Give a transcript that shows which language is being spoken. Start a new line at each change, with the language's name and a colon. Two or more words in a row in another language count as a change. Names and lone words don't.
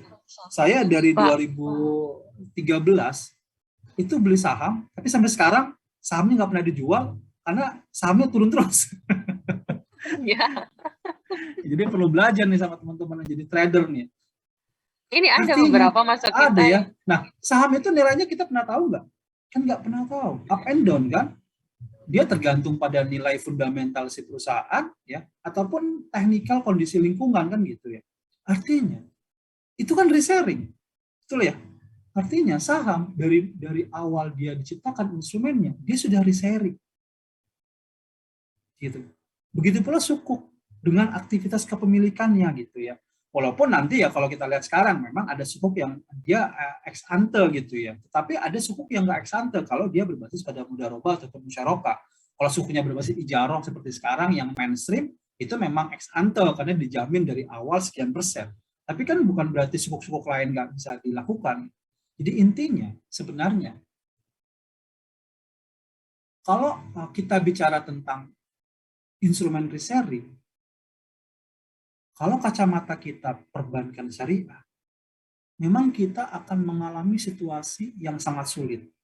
Indonesian: saya dari 2013 itu beli saham, tapi sampai sekarang sahamnya nggak pernah dijual karena sahamnya turun terus. ya. Jadi perlu belajar nih sama teman-teman yang jadi trader nih. Ini ada Artinya, beberapa masuk kita. Ada ya. Nah, saham itu nilainya kita pernah tahu nggak? Kan nggak pernah tahu.
English: Up and down kan?
Indonesian: Dia tergantung pada nilai fundamental si perusahaan ya, ataupun teknikal kondisi lingkungan kan gitu ya. Artinya itu kan resharing, betul ya? Artinya saham dari awal dia diciptakan instrumennya, dia sudah resharing, gitu. Begitu pula sukuk dengan aktivitas kepemilikannya gitu ya. Walaupun nanti ya kalau kita lihat sekarang memang ada sukuk yang dia
Latin: ex ante
Indonesian: gitu ya. Tetapi ada sukuk yang nggak
Latin: ex ante
Indonesian: kalau dia berbasis pada mudharabah atau musyarakah. Kalau sukunya berbasis ijarah seperti sekarang yang mainstream itu memang
Latin: ex ante
Indonesian: karena dijamin dari awal sekian persen. Tapi kan bukan berarti sukuk-sukuk lain nggak bisa dilakukan. Jadi intinya sebenarnya kalau kita bicara tentang instrumen resharing, kalau kacamata kita perbankan syariah, memang kita akan mengalami situasi yang sangat sulit.